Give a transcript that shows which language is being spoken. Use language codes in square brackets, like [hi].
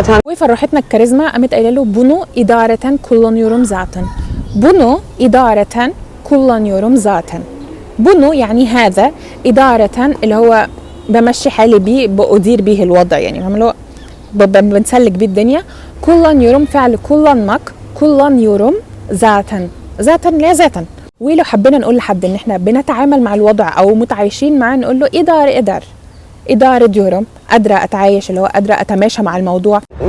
[ar] وفرحتنا الكاريزما قامت قايله له [tr] bunu idareten kullanıyorum zaten. bunu idareten kullanıyorum zaten. bunu [ar] يعني هذا، [tr] idareten [ar] اللي هو بمشي حالي بيه، بأدير بيه الوضع يعني، فاهم اللي هو بنسلك بيه الدنيا. kullanıyorum فعل [tr] kullanmak، kullanıyorum [ar] ذاتا اللي هي ذاتا. ولو حبينا نقول لحد ان احنا بنتعامل مع الوضع او متعايشين معاه نقول له ادار [tr] diyorum، [ar] قادره اتعايش اللي هو قادره اتماشى مع الموضوع.